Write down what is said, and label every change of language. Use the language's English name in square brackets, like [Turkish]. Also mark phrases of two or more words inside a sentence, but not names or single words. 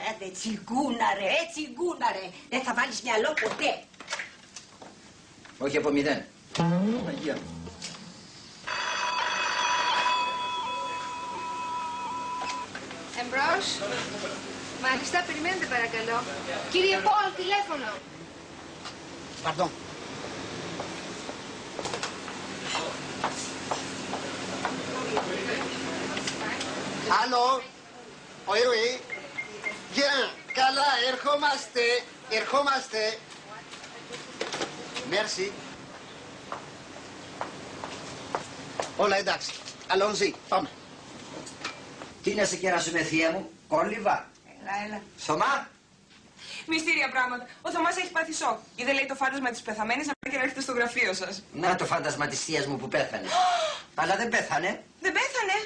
[Greek] Τσιγκούναρε, τσιγκούναρε. Δεν θα βάλεις μυαλό ποτέ. Όχι από 0. Παναγία μου. Εμπρός. Μάλιστα, περιμένετε παρακαλώ. Κύριε Πολ, τηλέφωνο. [French] Pardon. Allô? Oui. Bien. [Greek] Καλά, ερχόμαστε. Merci. Όλα εντάξει. [French] Allons-y. [Greek] Πάμε. Τι να σε κεράσουμε, θεία μου, κόλληβα. Έλα. Θωμά. Μυστήρια πράγματα. Ο Θωμάς έχει πάθει σοκ. Είδε, λέει, το φάντασμα της πεθαμένης να πάει και να έρχεται στο γραφείο σας. Να το φάντασμα της θείας μου που πέθανε. Αλλά δεν πέθανε.